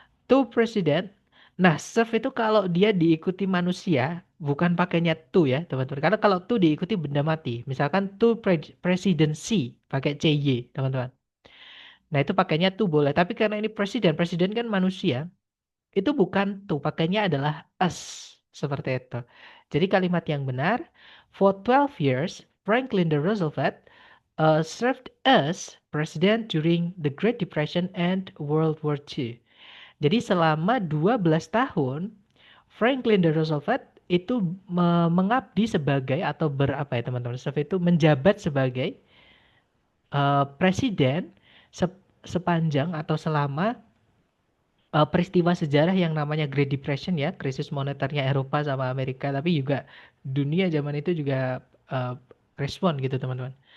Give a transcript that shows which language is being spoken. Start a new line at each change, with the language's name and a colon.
Indonesian: To president. Nah, serve itu kalau dia diikuti manusia bukan pakainya to ya teman-teman. Karena kalau to diikuti benda mati. Misalkan to presidency pakai CY teman-teman. Nah itu pakainya to boleh. Tapi karena ini presiden, presiden kan manusia. Itu bukan to, pakainya adalah us. Seperti itu. Jadi kalimat yang benar,
English: for 12 years, Franklin D. Roosevelt served as president during the Great Depression and World War II.
Indonesian: Jadi selama 12 tahun, Franklin D. Roosevelt itu mengabdi sebagai atau berapa ya teman-teman? Serve itu menjabat sebagai presiden sepanjang atau selama peristiwa sejarah yang namanya Great Depression ya, krisis moneternya Eropa sama Amerika, tapi juga dunia zaman itu juga eh, respon gitu teman-teman.